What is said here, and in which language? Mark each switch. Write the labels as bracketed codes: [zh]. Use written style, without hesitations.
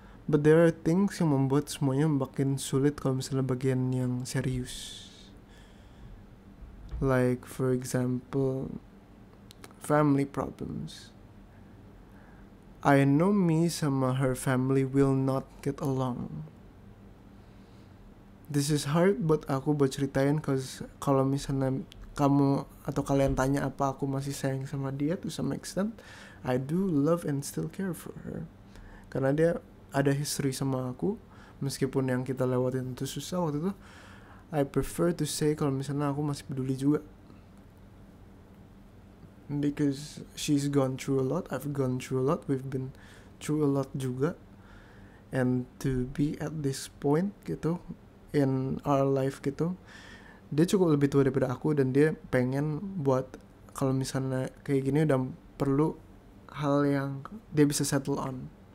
[en] But there are things [id] yang membuat semuanya makin sulit kalau misalnya bagian yang serius. [en] Like for example, family problems. I know me sama her family will not get along. This is hard [id] buat aku buat ceritain, cause kalau misalnya kamu atau kalian tanya apa aku masih sayang sama dia [en] to some extent, I do love and still care for her. [id] Karena dia ada history sama aku, meskipun yang kita lewatin itu susah waktu itu. [en] I prefer to say [id] kalau misalnya aku masih peduli juga, [en] because she's gone through a lot, I've gone through a lot, we've been through a lot juga. And to be at this point gitu, in our life gitu. [id] Dia cukup lebih tua daripada aku dan dia pengen buat kalau misalnya kayak gini udah perlu hal yang dia bisa [en] settle on.